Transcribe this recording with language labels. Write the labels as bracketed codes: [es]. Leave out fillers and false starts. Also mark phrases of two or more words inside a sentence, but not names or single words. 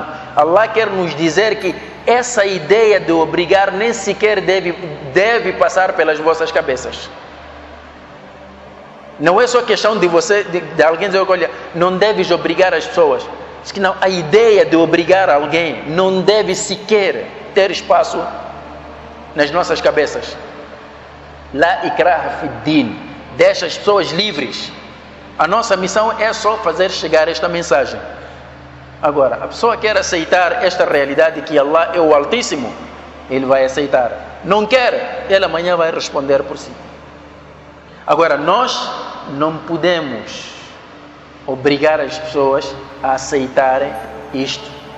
[pt] Allah quer nos dizer que essa ideia de obrigar nem sequer deve passar pelas vossas cabeças. Não é só questão de você, de alguém dizer: olha, não deves obrigar as pessoas. Diz que não, a ideia de obrigar alguém não deve sequer ter espaço nas nossas cabeças. [ar] لا إكراه في الدين. [pt] Deixa as pessoas livres. A nossa missão é só fazer chegar esta mensagem. Agora, a pessoa quer aceitar esta realidade que Allah é o Altíssimo, ele vai aceitar. Não quer, ele amanhã vai responder por si. Agora, nós não podemos obrigar as pessoas a aceitarem isto.